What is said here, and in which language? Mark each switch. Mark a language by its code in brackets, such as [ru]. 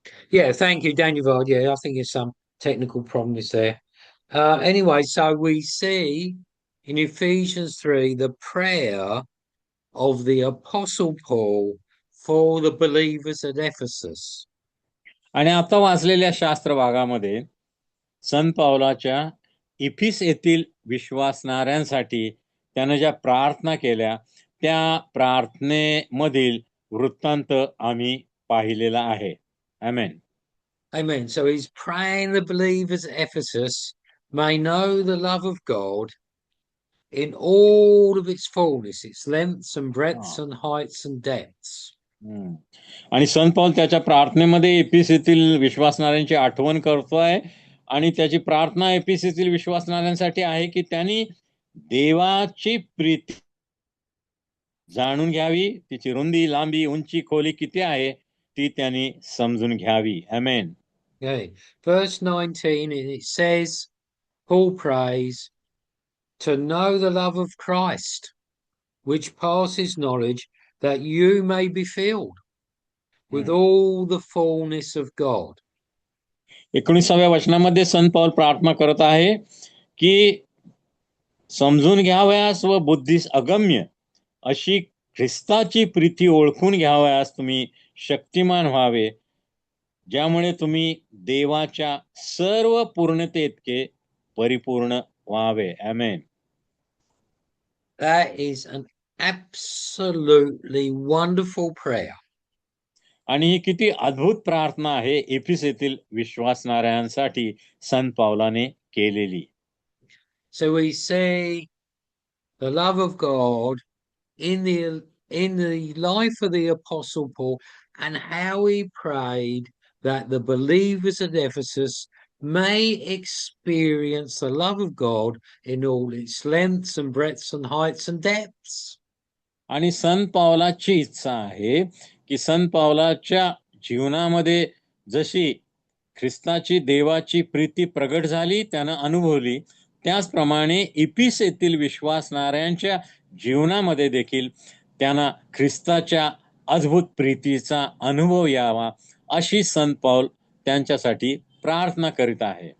[en] Yeah. Thank you, Daniel. Yeah, I think there's some technical problem is there. Anyway, so we see in Ephesians 3 the prayer of the Apostle Paul for the believers at Ephesus. [mr] आणि आता वाचलेल्या शास्त्र भागामध्ये संत पावलाच्या इफिस येथील विश्वासणाऱ्यांसाठी त्यानं ज्या प्रार्थना केल्या त्या प्रार्थनेमधील वृत्तांत आम्ही पाहिलेला आहे. आमेन. [en] Amen. So he's praying the believers at Ephesus may know the love of God in all of its fullness, its lengths and breadths and heights and depths. [mr] आणि संत पाऊल त्याच्या प्रार्थनेमध्ये एपिस येथील विश्वासणाऱ्यांची आठवण करतोय आणि त्याची प्रार्थना एपिस येथील विश्वासणाऱ्यांसाठी आहे की त्यांनी देवाची प्रीती जाणून घ्यावी, तिची रुंदी, लांबी, उंची, खोली किती आहे ती त्यांनी समजून घ्यावी. आमेन. [en] Okay. Verse 19, it says, Paul prays to know the love of Christ, which passes knowledge, that you may be filled with all the fullness of God. [mr] 19व्या वचनामध्ये संत पाऊल प्रार्थना करत आहे की समजून घ्यावयास व बुद्धीस अगम्य अशी ख्रिस्ताची प्रीती ओळखून घ्यावयास तुम्ही शक्तिमान व्हावे, ज्यामुळे तुम्ही देवाच्या सर्व पूर्णतेइतके परिपूर्ण व्हावे. आमेन. [en] That is an absolutely wonderful prayer. [mr] आणि ही किती अद्भुत प्रार्थना आहे एफिस येथील विश्वासणाऱ्यांसाठी संत पावलाने केलेली. [en] So we see the love of God in the life of the Apostle Paul and how he prayed that the believers at Ephesus may experience the love of God in all its lengths and breadths and heights and depths. [mr] आणि संत पावलाची इच्छा आहे की संत पावलाच्या जीवनामध्ये जशी ख्रिस्ताची देवाची प्रीती प्रगट झाली, त्यानं अनुभवली, त्याचप्रमाणे इफिस येथील विश्वासणाऱ्यांच्या जीवनामध्ये देखील त्यांना ख्रिस्ताच्या अद्भुत प्रीतीचा अनुभव यावा अशी संत पाऊल त्यांच्यासाठी प्रार्थना करीत आहे.